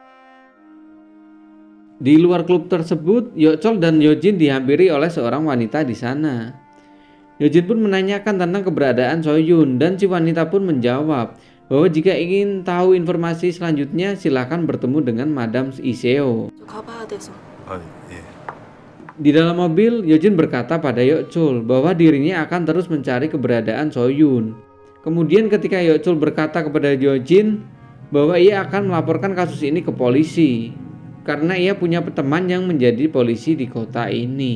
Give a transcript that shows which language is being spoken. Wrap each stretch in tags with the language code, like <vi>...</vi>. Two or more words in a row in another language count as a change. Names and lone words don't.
<id>Di luar klub tersebut, Yokchol dan Yojin dihampiri oleh seorang wanita di sana. Yojin pun menanyakan tentang keberadaan Soyun dan si wanita pun menjawab bahwa jika ingin tahu informasi selanjutnya silakan bertemu dengan Madam Iseo.</id> <ko>가봐야 돼서. 예.</ko> <id>Di dalam mobil, Yojin berkata pada Yeokchul bahwa dirinya akan terus mencari keberadaan Soyun. Kemudian ketika Yeokchul berkata kepada Yojin bahwa ia akan melaporkan kasus ini ke polisi karena ia punya teman yang menjadi polisi di kota ini.</id>